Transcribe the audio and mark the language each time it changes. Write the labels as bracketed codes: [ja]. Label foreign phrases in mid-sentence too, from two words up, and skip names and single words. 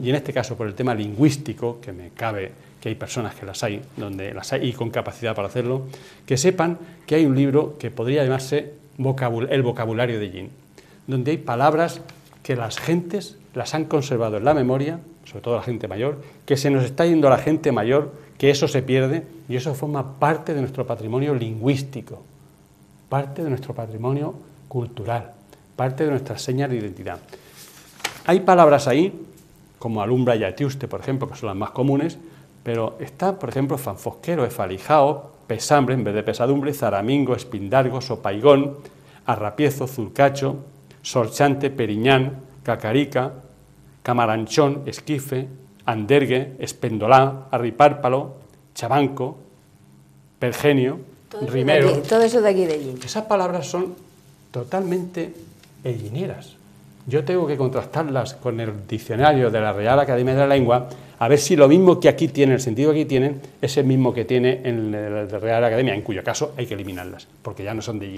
[es] y en este caso por el tema lingüístico, que me cabe que hay personas que las hay, donde las hay y con capacidad para hacerlo, que sepan que hay un libro que podría llamarse El vocabulario de Yin, donde hay palabras que las gentes las han conservado en la memoria, sobre todo la gente mayor, que se nos está yendo a la gente mayor, que eso se pierde y eso forma parte de nuestro patrimonio lingüístico, parte de nuestro patrimonio cultural, parte de nuestras señas de identidad. Hay palabras ahí, como alumbra y atiuste, por ejemplo, que son las más comunes, pero está, por ejemplo, fanfosquero, efalijao, pesambre en vez de pesadumbre, zaramingo, espindargo, sopaigón, arrapiezo, zurcacho, sorchante, periñán, cacarica, camaranchón, esquife, andergue, espendolá, arripárpalo, chabanco, pergenio, rimero. Todo eso de aquí de Yin. Esas palabras son totalmente ellineras. Yo tengo que contrastarlas con el diccionario de la Real Academia de la Lengua a ver si lo mismo que aquí tiene, el sentido que aquí tienen, es el mismo que tiene en la Real Academia, en cuyo caso hay que eliminarlas, porque ya no son de Yin.